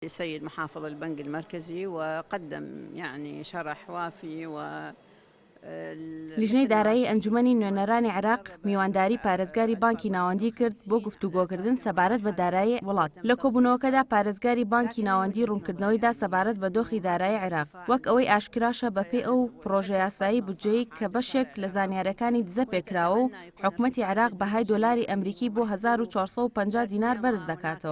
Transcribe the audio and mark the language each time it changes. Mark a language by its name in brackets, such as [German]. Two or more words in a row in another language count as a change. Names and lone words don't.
[Arabic] السيد محافظ البنك المركزي وقدم يعني شرح وافي [Central Kurdish] لیژنەی دارایی ئەنجومەنی نوێنەرانی عێراق میوانداری پارێزگاری بانکی ناوەندی کرد بۆ گفتوگۆکردن سەبارەت بە دارایی وڵات. لە کۆبوونەوەکەدا پارێزگاری بانکی ناوەندی ڕوونکردنەوەیدا سەبارەت بە دۆخی دارایی عێراق وەک ئەوەی ئاشکراشە بەپێی ئەو پرۆژە یاسایی بودجەیە کە بەشێک لە زانیاریەکانی دزە پێکراوە و حکوومەتی عێراق بەهای دۆلاری ئەمریکی بۆ 1450 دینار بەرز دەکاتەوە.